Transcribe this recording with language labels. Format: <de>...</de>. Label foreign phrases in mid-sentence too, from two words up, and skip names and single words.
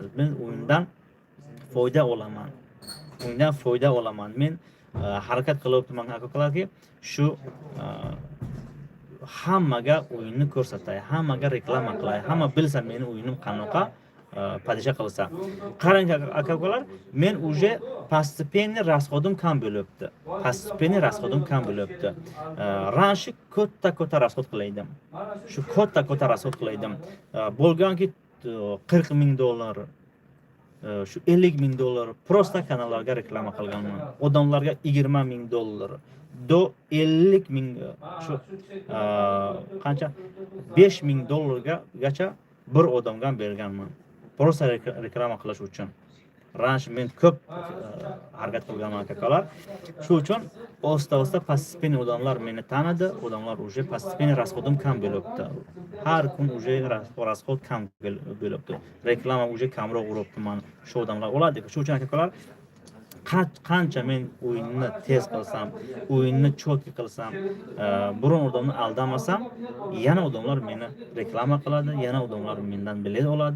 <uz>Men o'yindan foyda olaman. Men harakat qilyapman akalarga, shu hammaga o'yinni ko'rsatay, hammaga reklama qilay, hamma bilsa meni o'yinim qanaqa padisha qilsa. Qarang akalar, men</uz> <ru>уже постепенно расходim</ru> <uz>kam bo'libdi. Ranshi katta расход qilaydim. Shu katta расход qilaydim. Bo'lganki $40,000, shu $50,000 prosta kanallarga reklama qilganman. Odamlarga $20,000, do $50,000, shu qancha $5,000 gacha bir odamga berganman. Prosta reklama qilish uchun. Ransh men ko'p harakat qilganman akalar. Shu uchun osta постепенно odamlar meni tanidi, odamlar</uz> <ru>уже постепенно расходim</ru> <uz>kam bo'libdi. Har kun</uz> <ru>уже расход</ru> <uz>kam bo'libdi. Reklama уже kamroq uribman. Shu odamlar oladi. Shu uchun akalar, qancha men o'yinni tez qilsam, o'yinni chotki qilsam, biron odamni aldamasam, yana odamlar meni reklama qiladi, yana odamlar mendan bilet oladi.</uz>